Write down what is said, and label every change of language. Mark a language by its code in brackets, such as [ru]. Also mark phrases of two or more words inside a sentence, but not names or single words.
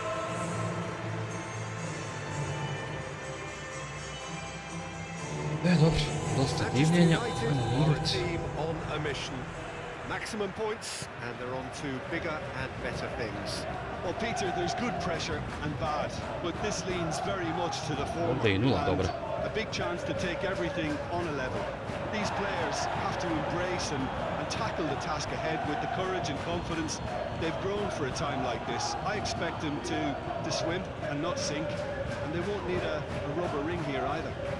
[hr] Dobro, dosta divljenja, ajmo igrati. [en] Maximum points, and they're on to bigger and better things. Well, Peter, there's good pressure and bad, but this leans very much to the former. [hr] Ovdje je 0, dobro. [en] A big chance to take everything on a level. These players have to embrace and tackle the task ahead with the courage and confidence they've grown for a time like this. I expect them to swim and not sink, and they won't need a rubber ring here either.